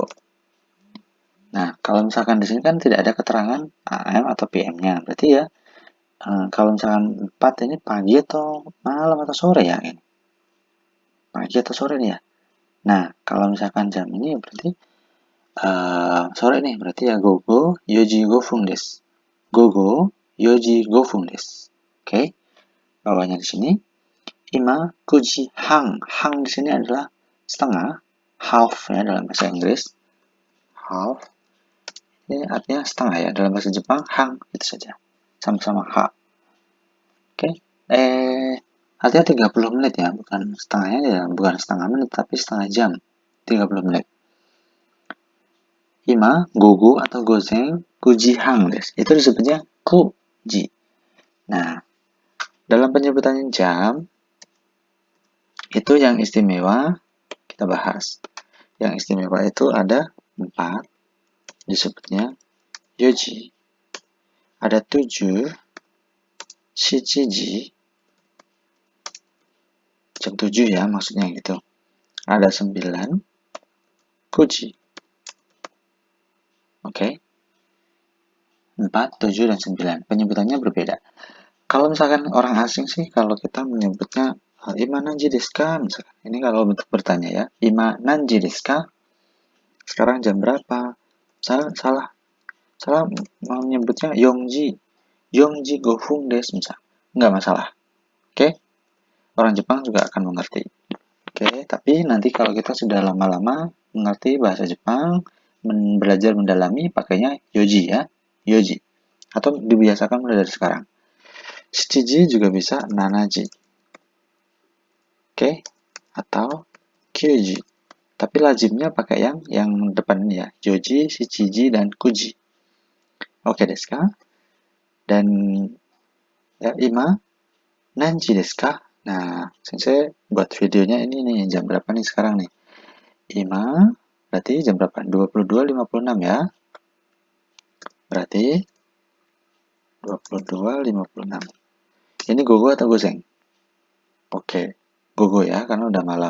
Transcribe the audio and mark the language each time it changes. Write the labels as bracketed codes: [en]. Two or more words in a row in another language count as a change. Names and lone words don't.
[id] Nah, kalau misalkan di sini kan tidak ada keterangan AM atau PM-nya, berarti ya kalau misalkan 4 ini pagi atau malam atau sore ya ini. Pagi atau sore nih ya. Nah, kalau misalkan jam ini berarti sore nih, berarti ya [ja] gogo yoji gofung desu. 午後四時五分です. [id] Oke. Bawahnya di sini [ja] ima kuji hang. [id] Hang di sini adalah setengah, half ya dalam bahasa Inggris. Half. Ini artinya setengah ya dalam bahasa Jepang, hang itu saja. Sama-sama ha. Oke. Artinya 30 menit ya, bukan setengahnya ya, bukan setengah menit tapi setengah jam. 30 menit. [ja] Ima, gogo [id] atau gozeng, [ja] 九時半です. [id] Itu disebutnya kuji. Nah, dalam penyebutan jam, itu yang istimewa kita bahas. Yang istimewa itu ada 4, disebutnya yoji. Ada 7, shichiji, jam 7 ya maksudnya gitu. Ada 9, kuji. Oke. 4, 7, dan 9. Penyebutannya berbeda. Kalau misalkan orang asing sih, kalau kita menyebutnya [ja] ima nanji desu ka? [id] Misalkan. Ini kalau bentuk bertanya ya. [ja] 今何時ですか? Sekarang jam berapa? [id] Salah menyebutnya [ja] Yongji gofung desu [id] misalkan. Enggak masalah. Oke? Orang Jepang juga akan mengerti. Oke, tapi nanti kalau kita sudah lama-lama mengerti bahasa Jepang, belajar mendalami, pakainya yoji ya, yoji. Atau dibiasakan mulai dari sekarang. Shichiji juga bisa nanaji. Oke, atau kyuji. Tapi lazimnya pakai yang depan ini ya, joji, shichiji, dan kuji. [ja] Oke desu ka? [id] Dan ya, [ja] 今、何時ですか? [id] Nah, sensei buat videonya ini nih, jam berapa nih sekarang nih? Ima, berarti jam berapa? 22.56 ya. Berarti 22.56. Ini gogo atau goseng? Oke, gogo ya, karena udah malam.